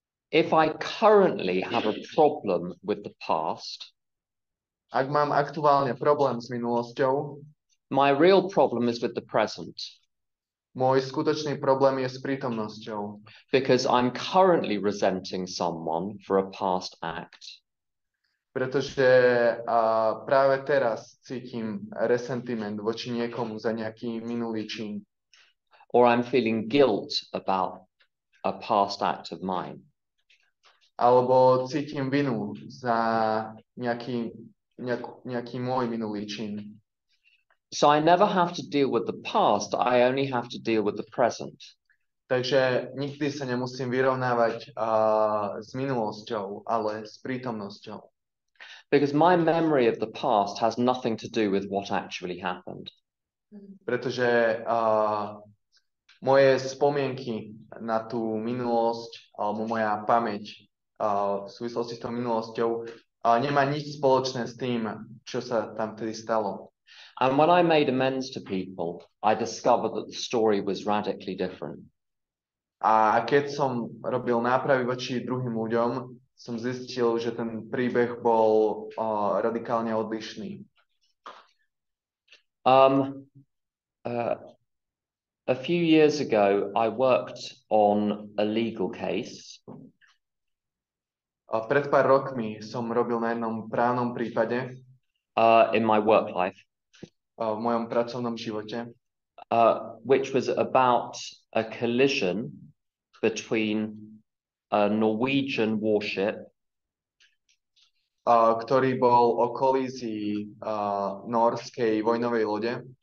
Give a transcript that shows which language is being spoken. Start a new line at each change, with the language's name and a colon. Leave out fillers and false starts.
English: If I currently have a problem with the past,
Slovak: ak mám aktuálne problém s minulosťou,
English: my real problem is with the present.
Slovak: Môj skutočný problém je s prítomnosťou.
English: Because I'm currently resenting someone for a past act.
Slovak: pretože práve teraz cítim resentiment voči niekomu za nejaký minulý čin.
English: Or I'm feeling guilt about a past act of mine.
Slovak: Alebo cítim vinu za nejaký môj minulý čin.
English: So I never have to deal with the past, I only have to deal with the present.
Slovak: Takže nikdy sa nemusím vyrovnávať s minulosťou, ale s prítomnosťou.
English: Because my memory of the past has nothing to do with what actually happened.
Slovak: Pretože moje spomienky na tú minulosť, alebo moja pamäť v súvislosti s tou minulosťou nemá nič spoločné s tým, čo sa tam vtedy stalo.
English: And when I made amends to people, I discovered that the story was radically different.
Slovak: A keď som robil nápravy voči druhým ľuďom, som zistil, že ten príbeh bol radikálne odlišný.
English: A few years ago, I worked on a legal case.
Slovak: Pred pár rokmi som robil na jednom právnom prípade
English: in my work life,
Slovak: v mojom pracovnom živote,
English: which was about a collision between a Norwegian warship
Slovak: ktorý bol o kolízii norskej vojnovej lode